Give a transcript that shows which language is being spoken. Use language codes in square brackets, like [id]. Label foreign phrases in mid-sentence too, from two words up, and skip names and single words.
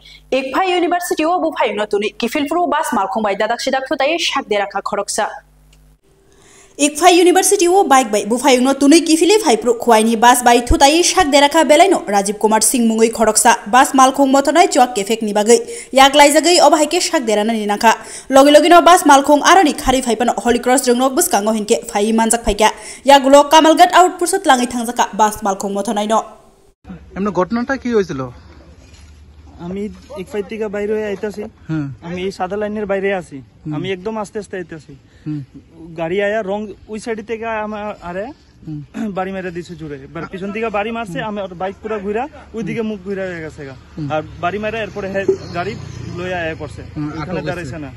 [trp] Ikphai University o bufai no tuni kifilpuru bas malkhong bai dadak sidak thutai shak de rakha khoroksa Ikphai University o bike bai bufai no tuni kifili phaipru khwaini bas bai thutai shak de rakha belaino Rajiv Kumar Singh mungoi khoroksa bas malkhong motonai chok kefek ni bagai yak laijagai obahaike shak derana ni nakha logino bas malkhong arani khari phaipano Holy Cross jongno buskango hinke phai manjak phaika yagulo Kamalgat output sot langi thangjaka bas malkhong motonai no [bn] এমন ঘটনাটা কি হয়েছিল আমি ইকফাই থেকে বাইরে হয়ে আইতাছি আমি এই সাদা লাইনের বাইরে আছি আমি একদম আস্তে আস্তে আইতাছি গাড়ি আয়া রং ওই সাইড থেকে আমার আরে বাড়ি মেরে দিছে জুড়ে এবার পিছন থেকে বাড়ি মারছে আমি বাইক পুরো ঘুরা ওইদিকে মুখ ঘুরা হয়ে গেছে আর বাড়ি মেরে এরপরে গাড়ি লইয়া আয়া পড়ছে এখানে দাঁড়াইছে না